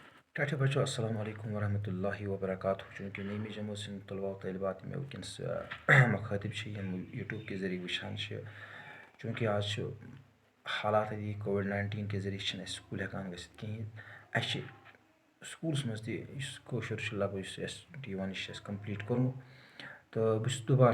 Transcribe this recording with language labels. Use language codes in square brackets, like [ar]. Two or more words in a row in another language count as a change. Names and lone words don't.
[ks] ٹھیٖک بچو [ar] السلام علیکم ورحمۃ اللہ وبرکاتہ [ks] چوٗنٛکہِ نعمِ جموں سٕنٛدۍ طلبہ و طالبات مےٚ وٕنکٮ۪نس مخٲطِب چھِ یِم یوٗٹیوٗب کہِ ذٔریعہِ وٕچھان چھِ چوٗنٛکہِ آز چھُ حالات یہِ کووِڈ-19 کہِ ذٔریعہِ چھِنہٕ اَسہِ سکوٗل ہٮ۪کان گٔژھِتھ کِہیٖنۍ اَسہِ چھِ سکوٗلَس منٛز تہِ یُس کٲشُر چھُ لگ بگ یُس S21 یہِ چھُ اَسہِ کَمپلیٖٹ کوٚرمُت تہٕ بہٕ چھُس دُبارٕ